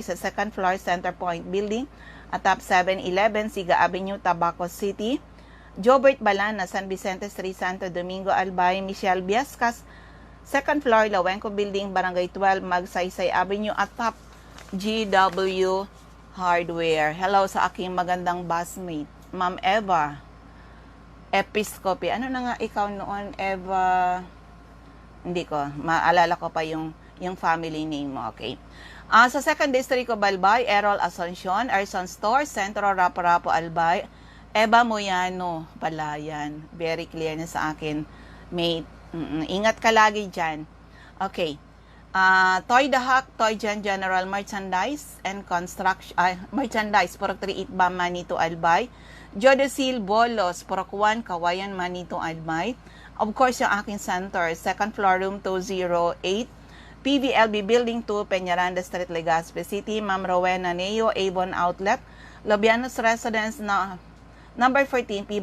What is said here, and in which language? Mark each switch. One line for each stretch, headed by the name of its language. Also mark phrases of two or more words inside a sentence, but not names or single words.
Filipino: Sa
English: second floor,
Filipino: Center Point Building, atop 711, Siga Avenue, Tabaco City. Jobert Balana, San Vicente Street, Santo Domingo, Albay. Michelle Biascas,
English: second floor,
Filipino: Lawenco Building, Barangay 12, Magsaysay Avenue, atop GW Hardware. Hello sa aking magandang busmate, Ma'am Eva Episcope. Ano na nga ikaw noon, Eva? Hindi ko, maalala ko pa yung
English: family name
Filipino: mo, okay? Sa 2nd District of Albay, Errol Asuncion, Erson Store, Centro Rapo-Rapo, Albay. Eva Moyano, Palayan.
English: Very clear
Filipino: na sa akin, mate. Ingat ka lagi dyan. Okay. Toy Dahak, Toy Jan General Merchandise and Construction, Merchandise, Purok 38 Bam, Manito, Albay. Jodesil Bolos, Purok 1, Kawayan, Manito, Albay.
English: Of course,
Filipino: yung aking center,
English: second floor,
Filipino: room 208. PVLB Building 2, Peñaranda Street, Legazpi City. Ma'am Rowena Neo, Avon Outlet. Lobianos Residence, number 14, P.